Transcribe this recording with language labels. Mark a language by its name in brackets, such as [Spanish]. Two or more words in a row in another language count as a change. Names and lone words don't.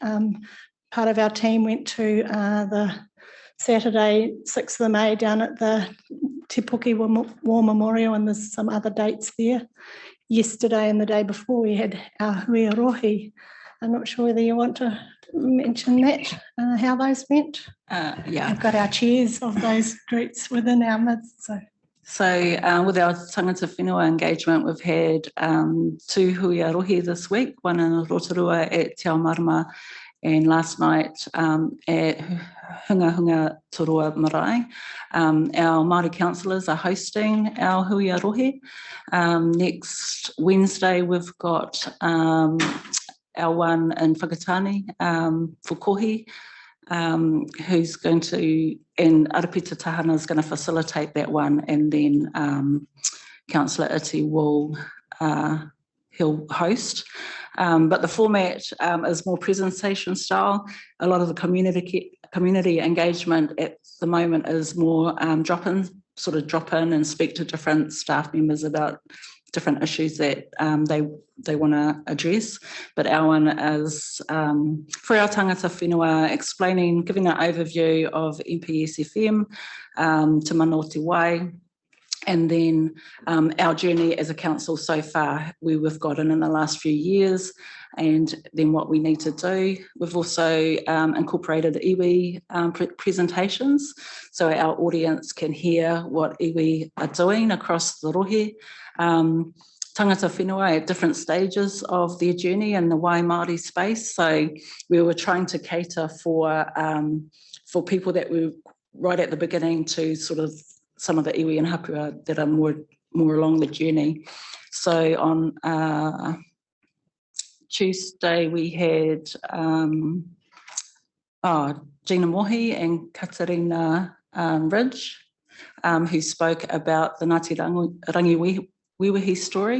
[English] Part of our team went to the Saturday, 6th of May down at the Te Puke War Memorial, and there's some other dates there. yesterday and the day before we had our [Māori] hui rohi. [English] I'm not sure whether you want to mention that, how those went. Yeah. We've got our chairs of those groups within our midst. So with our [Māori] tangata whenua [English] engagement, we've had 2 [Māori] hui rohi [English] this week, one in Rotorua at Te Ao Marama, and last night at Hunga Hunga Torua Marae. Our Māori councillors are hosting our [Māori] hui rohi. [English] Next Wednesday, we've got our one in Whakatane for Kohi, who's going to, and Arapita Tahana is going to facilitate that one, and then Councillor Iti will he'll host. But the format is more presentation style. A lot of the community engagement at the moment is more drop in and speak to different staff members about different issues that they want to address. But our one is for our [Māori] tangata whenua, [English] explaining, giving an overview of MPSFM, Te Mana o Te Wai, and then our journey as a council so far, where we've gotten in the last few years, and then what we need to do. We've also incorporated iwi presentations, so our audience can hear what iwi are doing across the rohe. [Māori] Tangata whenua [English] at different stages of their journey in the [Māori] Wai Māori [English] space. So we were trying to cater for people that were right at the beginning to sort of some of the iwi and hapua that are more along the journey. So on Tuesday we had Gina Mohi and Katarina Ridge, who spoke about the Ngāti Rangi Wiwihi story.